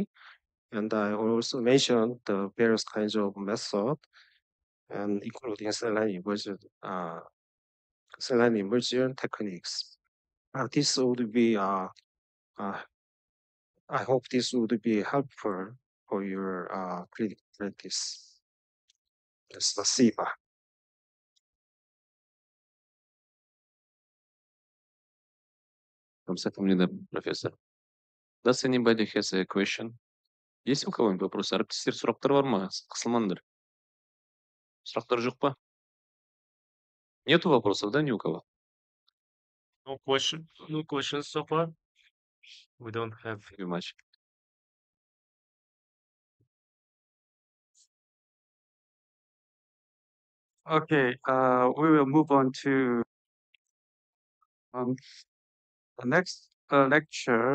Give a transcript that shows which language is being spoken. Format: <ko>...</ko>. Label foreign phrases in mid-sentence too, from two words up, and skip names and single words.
<en>And I also mentioned the various kinds of method, and including saline immersion techniques. This would be, I hope this would be helpful for your clinical practice.</en> <ru>Спасибо. Профессор.</ru> <en>Does anybody has a question?</en> <ru>Есть у кого-нибудь вопросы?</ru> <kk>Әріптестер, сұрақтар бар ма? Қысылмаңдар. Сұрақтар жоқ па?</kk> <ru>Нету вопросов, да, ни у кого?</ru> <en>No questions so far. We don't have. Thank you much. Okay, we will move on to the next lecture.</en>